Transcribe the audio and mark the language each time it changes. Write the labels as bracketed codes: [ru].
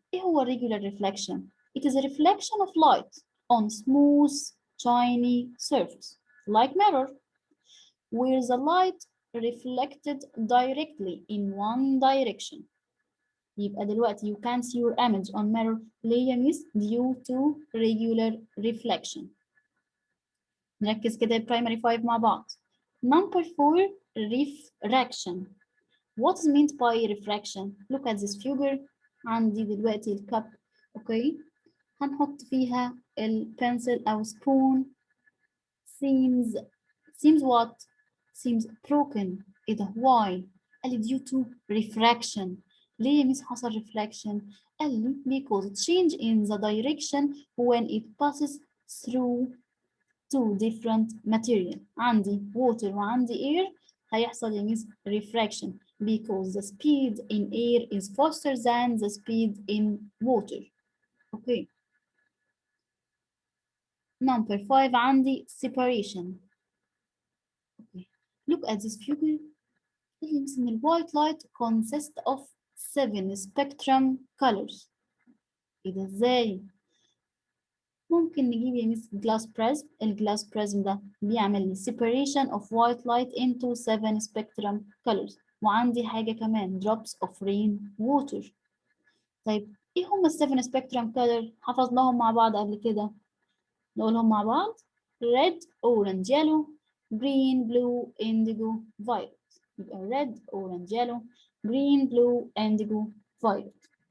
[ar] إيه هو [en] regular reflection? It is a reflection of light on smooth, shiny surface, like mirror, where the light reflected directly in one direction. [ar] يبقى دلوقتي [en] you can see your image on mirror. [ar] ليه يا miss? [en] Due to regular reflection. [ar] نركز كده primary 5 مع بعض. [en] Number 4, refraction. What is meant by refraction? Look at this figure. [ar] عندي دلوقتي الكب. [en] Okay. [ar] هنحط فيها البنسل أو spoon. [en] Seems what? Seems broken. [ar] إيه ده؟ [en] Why؟ [ar] قال لي [en] due to refraction. [ar] ليه يا ميس حصل [en] refraction؟ قال لي because change in the direction when it passes through two different material. عندي water وعندي air [ar] هيحصل يا ميس [en] refraction because the speed in air is faster than the speed in water. Okay. Number 5 عندي separation. Okay. Look at this figure. In the white light consists of 7 spectrum colors. [ar] إيه ده إزاي؟ ممكن نجيب يا ميس glass prism. [en] الجلاس prism [ar] ده بيعمل لي [en] separation of white light into 7 spectrum colors. [ar] وعندي حاجة كمان [en] drops of rain water. [ar] طيب إيه هما ال 7 spectrum color؟ حفظناهم مع بعض قبل كده. نقولهم مع بعض. [en] red, orange, yellow, green, blue, indigo, violet. يبقى red, orange, yellow, green, blue, indigo, violet.